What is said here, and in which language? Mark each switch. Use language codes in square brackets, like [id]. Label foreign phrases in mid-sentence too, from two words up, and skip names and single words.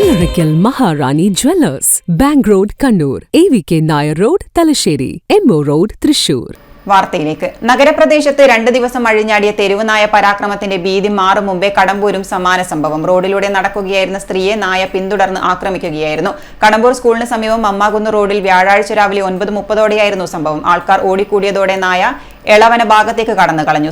[ml] Oracle Maharani Jewellers, Bank Road, Kannur, AVK Nair Road, Talasheri, MO Road, Thrissur. വാർത്തയിലേക്ക്. നഗരപ്രദേശത്ത് 2 ദിവസം അഴിഞ്ഞാടിയ തെരുവുനായ പരാക്രമത്തിന്റെ ഭീതി മാറും മുമ്പേ കടമ്പൂരും സമാന സംഭവം. റോഡിലൂടെ നടക്കുകയായിരുന്ന സ്ത്രീയെ നായ പിന്തുടർന്ന് ആക്രമിക്കുകയായിരുന്നു. കടമ്പൂർ സ്കൂളിന് സമീപം അമ്മാകുന്ന് റോഡിൽ വ്യാഴാഴ്ച രാവിലെ 9:30ഓടെയായിരുന്നു സംഭവം. ആൾക്കാർ ഓടിക്കൂടിയതോടെ നായ എളവന ഭാഗത്തേക്ക് കടന്നു കളഞ്ഞു.